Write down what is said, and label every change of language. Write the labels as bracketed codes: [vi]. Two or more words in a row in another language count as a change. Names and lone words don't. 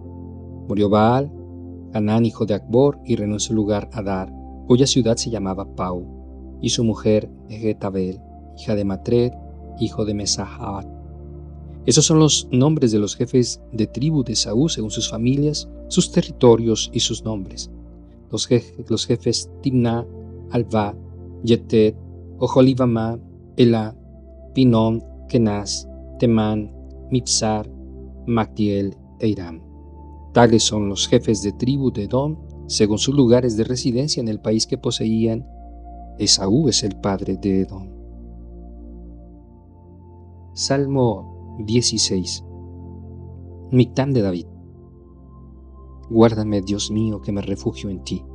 [es] Murió Baal, Canaán, hijo de Acbor, y reinó en su lugar Adar, cuya ciudad se llamaba Pau, y su mujer Mehetabel, hija de Matred, hijo de Mesahat. Esos son los nombres de los jefes de tribu de Esaú según sus familias, sus territorios y sus nombres. Los jefes Timná, Alvá, Yetet, Oholibamá, Elá, Pinón, Kenaz, Temán, Mipsar, Magdiel e Iram. Tales son los jefes de tribu de Edom según sus lugares de residencia en el país que poseían Esaú es el padre de Edom. Salmo 16. Mictam de David. Guárdame, Dios mío, que me refugio en ti.